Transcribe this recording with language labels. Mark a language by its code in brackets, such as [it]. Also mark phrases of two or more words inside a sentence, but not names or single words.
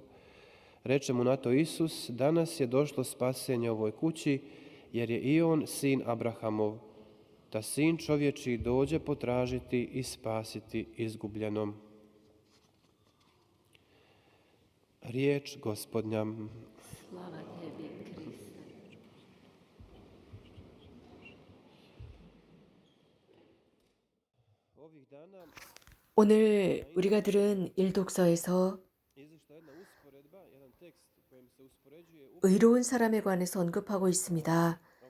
[hr] Reče mu na to Isus: Danas je došlo spasenje ovoj kući, jer je i on sin Abrahamov, da sin čovječiji dođe potražiti i spasiti izgubljenom. Riječ Gospodnja. Slava tebi, Kriste. [ko] 오늘 우리가 들은 일독서에서 의로운 사람에 관해서 언급하고 있습니다.